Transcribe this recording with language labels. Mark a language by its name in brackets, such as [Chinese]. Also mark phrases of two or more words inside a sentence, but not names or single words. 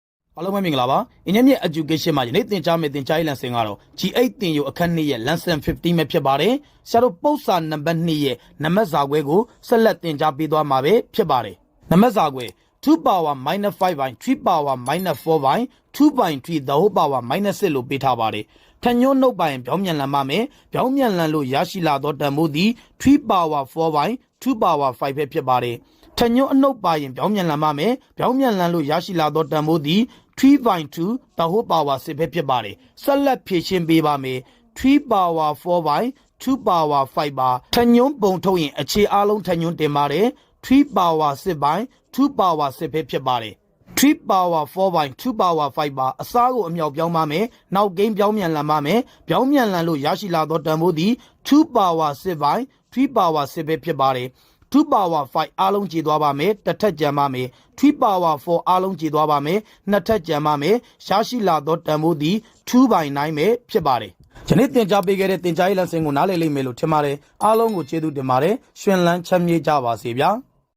[Burmese] အားလုံးပဲမင်္ဂလာပါအင်းမြင့် education မှာယနေ့သင်ကြားမယ့်သင်ကြားရေး lesson ကတော့ G8 သင်ယူအခန်း2ရဲ့ Lesson-15 ပဲဖြစ်ပါတယ်ဆရာတို့ပု္ပ္ပာနံပါတ်2ရဲ့နံပါတ်စာခွဲကိုဆက်လက်သင်ကြားပေးသွားမှာပဲဖြစ်ပါတယ်နံပါတ်စာခွဲ2 [English] power minus 5 by 3 power minus 4 by 2 by 3 the whole power minus 6 [Burmese] လို့ပေးထားပါတယ်ထညွန်းနှုတ်ပိုင်ပြောင်းပြန်လန်ပါမယ်ပြောင်းပြန်လန်လို့ရရှိလာသောတန်ဖိုးသည် [English] 3 power 4 by 2 power 5 [Burmese] ပဲဖြစ်ပါတယ်ထညွန်းအနှုတ်ပါရင်ပြောင်းပြန်လန်ပါမယ်ပြောင်း ပြန်လန်လို့ရရှိလာသောတန်ဖိုးသည် [English] 3 by 2 the whole power 6 [Burmese] ပဲဖြစ်ပါတယ်ဆက်လက်ဖြည့်ရှင်းပေးပါမယ် [English] 3 power 4 by 2 power 5 [Burmese] ပါထညွန်း ပုံထုတ်ရင်အခြေအားလုံးထညွန်းတင်ပါတယ် [English] 3 power 6 by 2 power 6 [Burmese] ပဲဖြစ်ပါတယ် [English] 3 power 4 by 2 power 5 [Burmese] ပါအစားကိုအမြောက်ပြောင်းပါမယ်နောက်ကိန်းပြောင်းပြန်လန်ပါမယ်ပြောင်းပြန်လန်လို့ရရှိလာသောတန်ဖိုးသည် [English] 2 power 6 by 3 power 6 [Burmese] ပဲဖြစ်ပါတယ်2 power 5အားလုံးခြေသွားပါမယ်တစ်ထပ်ကျန်ပါမယ်3 power 4အားလုံးခြေသွားပါမယ်နှစ်ထပ်ကျန်ပါမယ်ရရှိလာသောတန်ဖိုးသည်2 by 9ပဲဖြစ်ပါတယ်ယနေ့သင်ကြားပေးခဲ့တဲ့သင်ကြားရေး lesson ကိုနားလည်လိမ့်မယ်လို့ထင်ပါတယ်အားလုံးကိုကျေးဇူးတင်ပါတယ်ရှင်လန်းချမ်းမြေ့ကြပါစေဗျာ